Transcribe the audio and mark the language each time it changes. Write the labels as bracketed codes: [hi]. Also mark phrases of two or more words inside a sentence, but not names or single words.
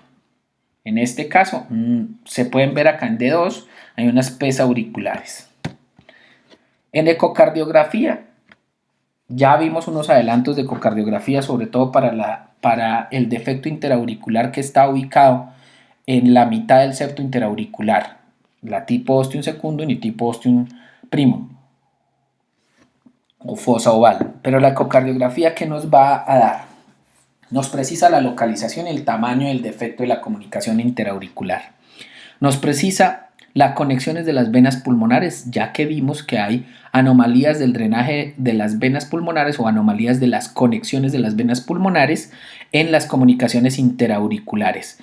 [es] En este caso, se pueden ver acá en D2, hay unas P's auriculares. En ecocardiografía, ya vimos unos adelantos de ecocardiografía, sobre todo para el defecto interauricular que está ubicado en la mitad del septo interauricular, la tipo [la] ostium secundum [es] y tipo [la] ostium primum, [es] o fosa oval. Pero la ecocardiografía, ¿qué nos va a dar? Nos precisa la localización y el tamaño del defecto de la comunicación interauricular. Nos precisa las conexiones de las venas pulmonares, ya que vimos que hay anomalías del drenaje de las venas pulmonares o anomalías de las conexiones de las venas pulmonares en las comunicaciones interauriculares.